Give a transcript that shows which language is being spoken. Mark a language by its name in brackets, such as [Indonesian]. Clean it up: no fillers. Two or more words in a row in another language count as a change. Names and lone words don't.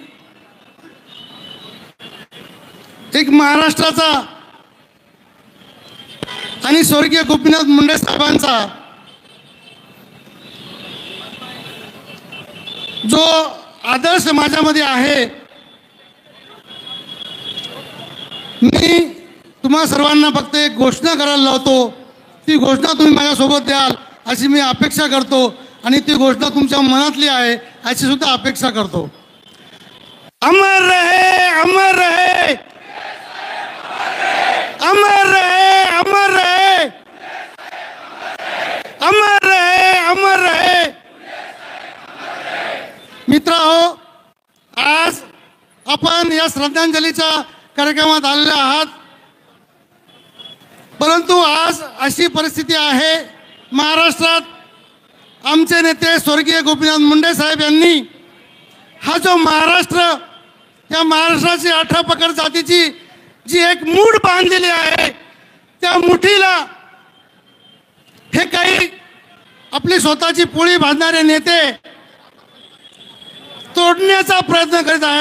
[Marathi] एक महाराष्ट्राचा आणि स्वर्गीय गोपीनाथ मुंडे साहेबांचा जो आदर्श माझ्यामध्ये आहे, मी तुम्हा सर्वांना फक्त एक घोषणा करायला लावतो. ती घोषणा तुम्ही माझ्यासोबत द्याल अशी मी अपेक्षा करतो आणि ती घोषणा तुमच्या मनातली आहे अशी सुद्धा अपेक्षा करतो. [Hindi] अमर रहे, अमर रहे, अमर रहे, अमर रहे, अमर रहे, अमर रहे. [Marathi] मित्रहो, आज आपण या श्रद्धांजलीच्या कार्यक्रमात आलेले आहात, परंतु आज अशी परिस्थिती आहे महाराष्ट्रात आमचे नेते स्वर्गीय गोपीनाथ मुंडे साहेब यांनी हा जो महाराष्ट्र, या महाराष्ट्राची 18 पकड जातीची जी एक मूठ बांधलेली आहे, त्या मुठीला हे काही आपली स्वतःची पोळी बांधणारे नेते तोडण्याचा प्रयत्न करीत आहेत.